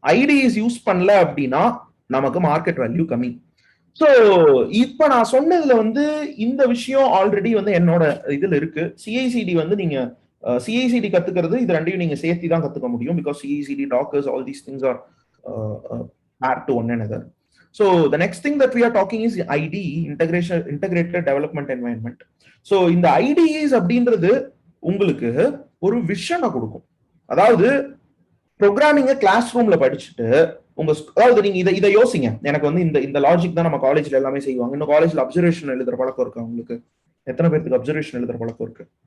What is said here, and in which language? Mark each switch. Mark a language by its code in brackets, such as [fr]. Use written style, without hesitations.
[ta] ITES use பண்ணல அப்படின்னா நமக்கு மார்க்கெட் வேல்யூ கம்மி. ஸோ இப்ப நான் சொன்னதுல வந்து இந்த விஷயம் ஆல்ரெடி வந்து என்னோட இதுல இருக்கு. சிஐசிடி வந்து நீங்க சிஐசிடி கத்துக்கிறது இது ரெண்டையும் நீங்க சேர்த்து தான் கத்துக்க முடியும். [en] Because CICD, dockers, all these things are pair to one another. So the next thing that we are talking is IDE, integrated development environment. [ta] So இந்த IDEs அப்படின்றது உங்களுக்கு ஒரு விஷனை கொடுக்கும். அதாவது ப்ரோக்ராமிங்க கிளாஸ் ரூம்ல படிச்சுட்டு அதாவது நீங்க இதை யோசிங்க. எனக்கு வந்து இந்த லாஜிக் தான் நம்ம காலேஜ்ல எல்லாமே செய்வாங்க. இன்னும் காலேஜ்ல அப்சர்வேஷன் எழுதுற பழக்கம் இருக்கு உங்களுக்கு? எத்தனை பேருக்கு அப்சர்வேஷன் எழுதுற பழக்கம் இருக்கு?